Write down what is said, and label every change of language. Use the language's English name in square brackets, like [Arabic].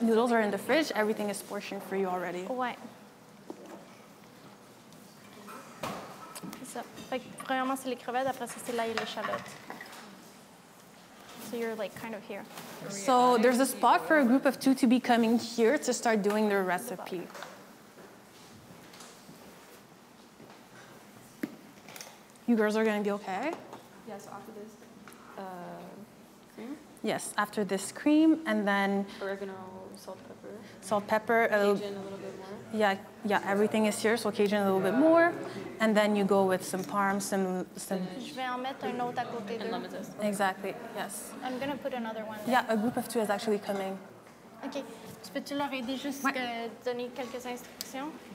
[English] Noodles are in the fridge. Everything is portioned for you already. [French] Ouais. C'est ça. Fait que premièrement, c'est les crevettes, après ça, c'est l'ail et l'échalote. [English] So you're like kind of here. So there's a spot for a group of 2 to be coming here to start doing their recipe. You girls are going to be okay? Yes, after this, cream, Yes, after this cream, and then oregano, salt, pepper, salt, pepper, a little, Cajun a little bit more. yeah, everything is here, so Cajun a little bit more, and then you go with some parm, some [French] Je vais en mettre un autre à côté d'eux. [English] And lemon zest. exactly, yes. I'm gonna put another one. Yeah, a group of 2 is actually coming. OK. [French] Tu peux-tu leur aider juste donner quelques instructions?